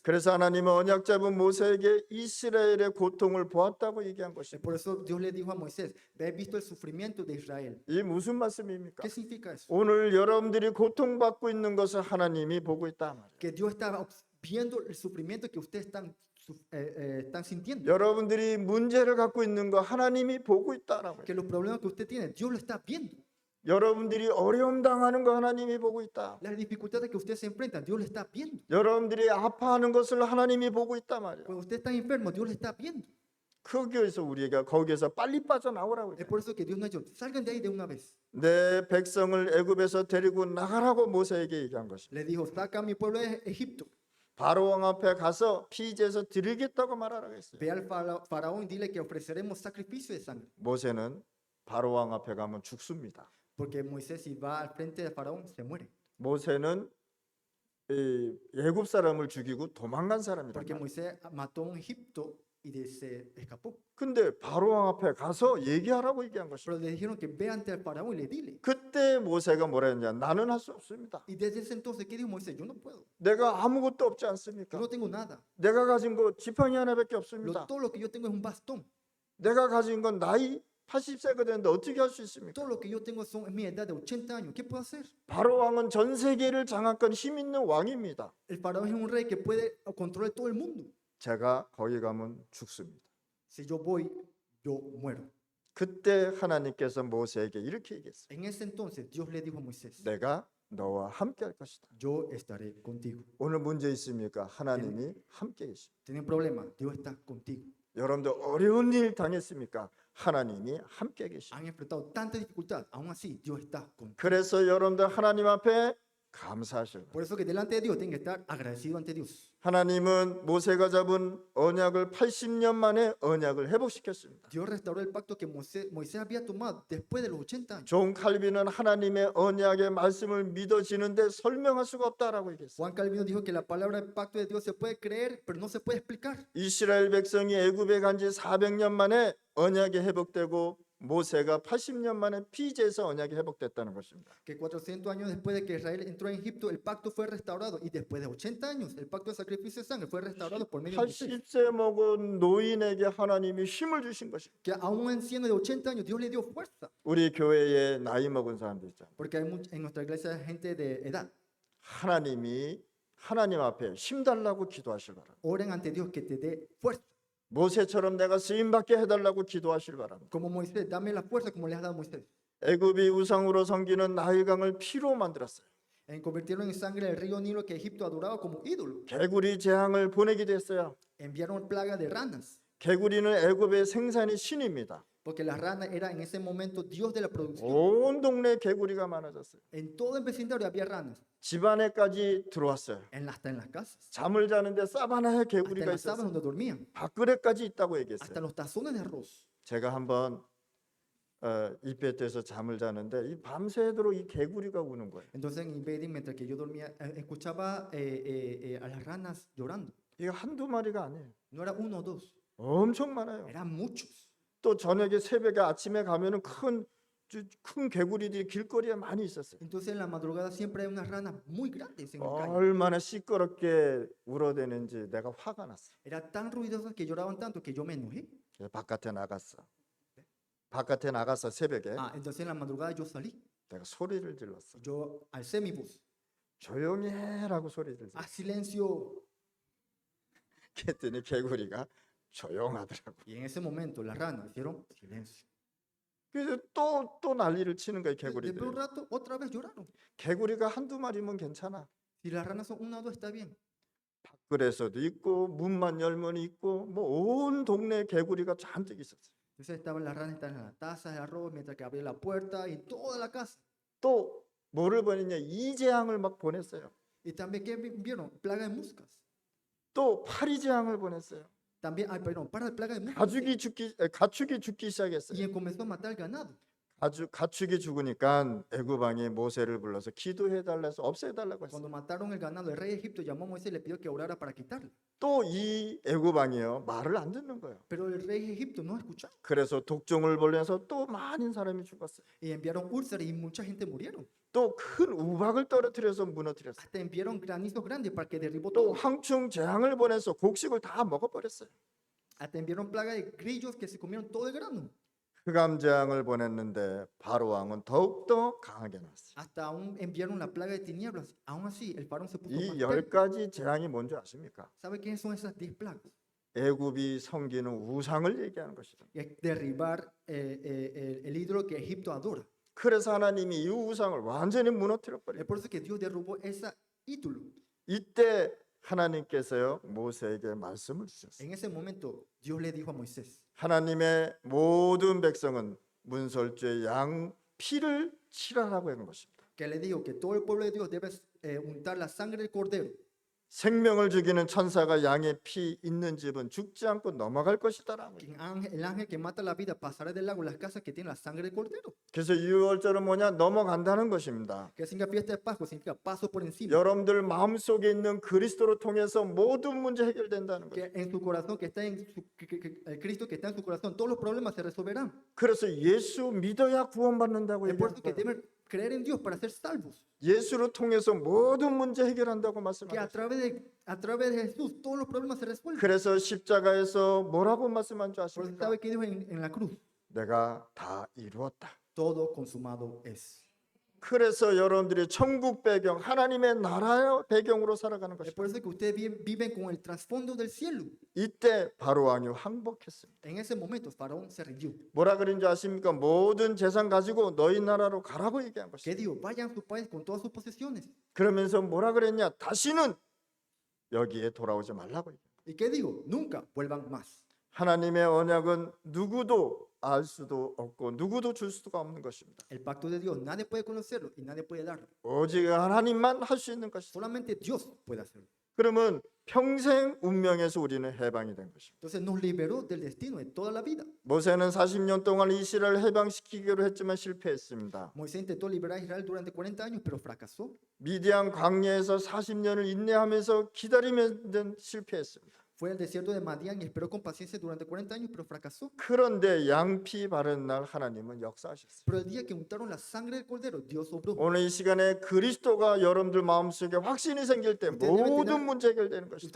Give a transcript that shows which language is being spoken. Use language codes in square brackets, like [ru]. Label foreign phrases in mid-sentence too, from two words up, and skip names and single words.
[ko] 그래서 하나님은 언약 잡은 모세에게 이스라엘의 고통을 보았다고 얘기한 것입니다. [es] Por eso Dios le dijo a Moisés, ve visto el sufrimiento de Israel. [ko] 이 무슨 말씀입니까? [es] ¿Qué significa eso? [ko] 오늘 여러분들이 고통받고 있는 것을 하나님이 보고 있다 말이에요. [es] Que Dios está viendo el sufrimiento que ustedes están sintiendo. [ko] 여러분들이 문제를 갖고 있는 거 하나님이 보고 있다라고요. [es] Que los problemas que usted tiene, Dios lo está viendo. [ko] 여러분들이 어려움 당하는 거 하나님이 보고 있다. [es] Las dificultades que ustedes se enfrentan, Dios lo está viendo. [ko] 여러분들이 아파하는 것을 하나님이 보고 있다 말이에요. [es] Cuando usted está enfermo, Dios lo está viendo. [ko] 거기에서 우리가 거기에서 빨리 빠져나오라고 [es] Es [ko] 해요. [es] por eso que Dios nos ha dicho, salgan de ahí de una vez. [ko] 내 백성을 애굽에서 데리고 나가라고 모세에게 얘기한 것입니다. [es] Le dijo, saca a mi pueblo de Egipto. [ko] 바로 왕 앞에 가서 피제에서 드리겠다고 말하라고 했어요. [es] Ve al faraón y dile que ofreceremos sacrificio de sangre. [ko] 모세는 바로 왕 앞에 가면 죽습니다. [es] Porque Moisés, si va al frente del faraón, se muere. [ko] 모세는 이 애굽 사람을 죽이고 도망간 사람이란 [es] Porque [ko] 말이에요. [es] Moisés mató a un Egipto y se escapó. [ko] 근데 바로 왕 앞에 가서 얘기하라고 얘기한 것입니다. [es] Pero le dijeron que ve ante el faraón y le dile. [ko] 그때 모세가 뭐라 했냐? 나는 할 수 없습니다. [es] Y desde ese entonces, ¿qué dijo Moisés? Yo no puedo. [ko] 내가 아무것도 없지 [es] Yo [ko] 않습니까? [es] no tengo nada. [ko] 내가 가진 거 지팡이 하나밖에 없습니다. [es] Todo lo que yo tengo es un bastón. [ko] 내가 가진 건 나이 80세가 되는데 어떻게 할 수 있습니까? [es] Todo lo que yo tengo es mi edad de 80 años. ¿Qué puedo hacer? [ko] 바로 왕은 전 세계를 장악한 힘 있는 왕입니다. [es] El faraón es un rey que puede controlar todo el mundo. [ko] 제가 거기 가면 죽습니다. [es] Si yo voy, yo muero. [ko] 그때 하나님께서 모세에게 이렇게 얘기했어요. [es] En ese entonces, Dios le dijo a Moisés, [ko] 내가 너와 함께 할 것이다. [es] yo estaré contigo. [ko] 오늘 문제 있습니까? 하나님이 함께 계십니다. [es] ¿Tienen problema? Dios está contigo. [ko] 여러분들 어려운 일 당했습니까? 하나님이 함께 계십니다. [es] Han enfrentado tanta dificultad. Aún así, Dios está contigo. [ko] 그래서 여러분들 하나님 앞에 감사하셔요. [es] Por eso que delante de Dios tienen que estar agradecidos ante Dios. [ko] 하나님은 모세가 잡은 언약을 80년 만에 언약을 회복시켰습니다. [es] Dios restauró el pacto que Moisés había tomado después de los 80 años. [ko] 존 칼빈은 하나님의 언약의 말씀을 믿어지는데 설명할 수가 없다라고 얘기했어요. [es] Juan Calvino dijo que la palabra del pacto de Dios se puede creer, pero no se puede explicar. [ko] 이스라엘 백성이 애굽에 간 지 400년 만에 언약이 회복되고 모세가 80년 만에 피제에서 언약이 회복됐다는 것입니다. [es] Que 400 años después de que Israel entró en Egipto, el pacto fue restaurado. Y después de 80 años, el pacto de sacrificio de sangre fue restaurado por medio de Moisés. [ko] 80세 먹은 노인에게 하나님이 힘을 주신 것입니다. [es] Que a un anciano de 80 años Dios le dio fuerza. [ko] 우리 교회에 나이 먹은 사람들 있잖아요. [es] Porque hay en nuestra iglesia hay gente de edad. [ko] 하나님이 하나님 앞에 힘 달라고 기도하실 바랍니다. [es] Oren ante Dios que te dé fuerza. [ko] 모세처럼 내가 쓰임 받게 해달라고 기도하실 바랍니다. [es] Como Moisés, dame la fuerza como le has dado a Moisés. [ko] 애굽이 우상으로 섬기는 나일강을 피로 만들었어요. [es] Convirtieron en sangre el río Nilo que Egipto adoraba como ídolo. [ko] 개구리 재앙을 보내기도 했어요. [es] Enviaron plaga de ranas. [ko] 개구리는 애굽의 생산의 신입니다. [es] Porque la rana era en ese momento Dios de la producción. [ko] 온 동네에 개구리가 많아졌어요. [es] En todo el vecindario había ranas. [ko] 집안에까지 들어왔어요. [es] Hasta en las casas. [ko] 잠을 자는데 사바나에 [es] Hasta en [ko] 개구리가 [es] las sábanas [ko] 있었어요. [es] donde dormían. [ko] 밥그릇까지 있다고 [es] Hasta [ko] 얘기했어요. [es] los tazones de arroz. [ko] 제가 한번 이베트에서 잠을 자는데 이 밤새도록 이 개구리가 우는 거예요. [es] Entonces en Bedding, mientras que yo dormía, escuchaba a las ranas llorando. [ko] 이게 한두 마리가 아니에요. [es] No era uno o dos, [ko] 엄청 많아요. [es] eran muchos. [ko] 또 저녁에 새벽에 아침에 가면은 큰 개구리들이 길거리에 많이 있었어요. [es] Entonces en la madrugada siempre hay unas ranas muy grandes en la calle. [ko] 얼마나 시끄럽게 울어대는지 내가 화가 났어. [es] Era tan ruidosas que lloraban tanto que yo me enojé. [ko] 그래서 바깥에 나갔어. 바깥에 나가서 새벽에 [es] Entonces en la madrugada yo salí. [ko] 내가 소리를 질렀어. [es] Yo alcé mi voz. [ko] 조용히 해라고 소리를 질렀어. [es] A silencio. [ko] 그랬더니 개구리가 조용하더라고. [es] Y en ese momento las ranas hicieron silencio. [ko] 그래서 또 난리를 치는 거예요, [es] Después de [ko] 개구리들이. [es] un rato otra vez lloraron. [ko] 개구리가 한두 마리면 괜찮아. [es] Si las ranas son una o dos está bien. [ko] 밖에서도 있고 문만 열면 있고 뭐 온 동네에 개구리가 잔뜩 있었어요. [es] Entonces estaban las ranas estaban en la taza de arroz mientras que abría la puerta y toda la casa. [ko] 또 뭐를 보냈냐? 이재앙을 막 보냈어요. [es] Y también que vieron plaga de moscas. [ko] 또 파리재앙을 보냈어요. [es] También, ay, perdón, para la plaga de moscas. [ko] 가축이 죽기 시작했어요. [es] Y comenzó a matar el ganado. [ko] 가축이 죽으니까 애굽 왕이 모세를 불러서 기도해 달라서 없애 달라고 했어요. [es] Cuando mataron el ganado, el rey de Egipto llamó a Moisés y le pidió que orara para quitarlo. [ko] 또 이 애굽 왕이요 말을 안 듣는 거예요. [es] Pero el rey de Egipto no escuchó. [ko] 그래서 독종을 보내서 또 많은 사람이 죽었어요. [es] Y enviaron úlceras y mucha gente murieron. [ko] 또 큰 우박을 떨어뜨려서 무너뜨렸어요. [es] Hasta enviaron granizos grandes para que derribó [ko] 또 [es] todo. [ko] 황충 재앙을 보내서 곡식을 다 먹어버렸어요. [es] Hasta enviaron plaga de grillos que se comieron todo el grano. [ko] 흑암 재앙을 보냈는데 바로 왕은 더욱더 강하게 나왔어요. [es] Hasta aún enviaron la plaga de tinieblas. Aún así, el faraón se puso más [ko] 이 [es] terco. [ko] 10가지 재앙이 뭔지 아십니까? [es] ¿Sabe quiénes son esas 10 plagas? [ko] 애굽이 섬기는 우상을 얘기하는 것이다. [es] Y es derribar el ídolo que Egipto adora. [ko] 그래서 하나님이 이 우상을 완전히 무너뜨려 [es] Es [ko] 버려요. [es] por eso que Dios derrubó ese ídolo. [ko] 이때 하나님께서요 모세에게 말씀을 주셨어요. [es] En ese momento, Dios le dijo a Moisés: [ko] 하나님의 모든 백성은 문설주의 양 피를 칠하라고 한 것입니다. [es] que le dijo que todo el pueblo de Dios debe untar la sangre del cordero. [ko] 생명을 죽이는 천사가 양의 피 있는 집은 죽지 않고 넘어갈 것이다라고. [es] Que el ángel que mata la vida pasará del lago las casas que tienen la sangre del cordero. [ko] 그래서 유월절은 뭐냐? 넘어간다는 것입니다. [es] Que significa fiesta de Pascua, significa paso por encima. [ko] 여러분들 마음속에 있는 그리스도를 통해서 모든 문제 해결된다는 거예요. [es] Que en su corazón, que está en el Cristo que está en su corazón, todos los problemas se resolverán. [ko] 그래서 예수 믿어야 구원받는다고 [es] Es por eso que [ko] 얘기합니다. [es] deben creer en Dios para ser salvos. [ko] 예수를 통해서 모든 문제 해결한다고 [es] Que [ko] 말씀하셨어요. [es] a través de Jesús todos los problemas se resuelven. [ko] 그래서 십자가에서 뭐라고 말씀한 줄 [es] Por eso [ko] 아십니까? [es] sabe que dijo en la cruz: [ko] 내가 다 이루었다. [es] todo consumado es. [ko] 그래서 여러분들이 천국 배경, 하나님의 나라의 배경으로 살아가는 [es] Es por [ko] 것입니다. [es] eso que ustedes viven con el trasfondo del cielo. [ko] 이때 바로 왕이 항복했습니다. [es] En ese momento, Faraón se rindió. [ko] 뭐라 그런지 아십니까? 모든 재산 가지고 너희 나라로 가라고 얘기한 [es] Que [ko] 것입니다. [es] dijo: vayan a su país con todas sus posesiones. [ko] 그러면서 뭐라 그랬냐? 다시는 여기에 돌아오지 말라고 얘기해요. [es] ¿Y qué digo? Nunca vuelvan más. [ko] 하나님의 언약은 누구도 알 수도 없고 누구도 줄 수가 없는 것입니다. [es] El pacto de Dios, nadie puede conocerlo y nadie puede darlo. [ko] 오직 하나님만 할 수 있는 것이다. [es] Solamente Dios puede hacerlo. [ko] 그러면 평생 운명에서 우리는 해방이 된 것입니다. [es] Entonces nos liberó del destino de toda la vida. [ko] 모세는 40년 동안 이스라엘을 해방시키기로 했지만 실패했습니다. [es] Moisés intentó liberar a Israel durante 40 años, pero fracasó. [ko] 미디안 광야에서 40년을 인내하면서 기다리면 실패했습니다. [es] Fue al desierto de Madián y esperó con paciencia durante 40 años, pero fracasó. [ko] 그런데 양피 바른 날 하나님은 역사하셨어요. [es] Pero el día que untaron la sangre del cordero, Dios obró. [ko] 오늘 이 시간에 그리스도가 여러분들 마음속에 확신이 생길 때 모든 문제 해결되는 것이다.